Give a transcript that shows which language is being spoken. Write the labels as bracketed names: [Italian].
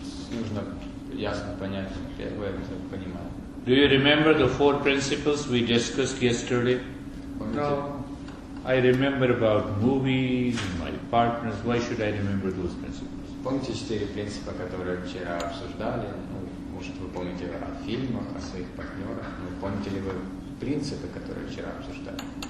[Russian] Нужно ясно понять, первое это понимание. [English] Do you remember the 4 principles we discussed yesterday? No. I remember about movies and my partners. Why should I remember those principles? [Russian] Помните 4 принципа, которые вчера обсуждали? Может, вы помните о фильмах, о своих партнерах? Помните ли вы принципы, которые вчера обсуждали?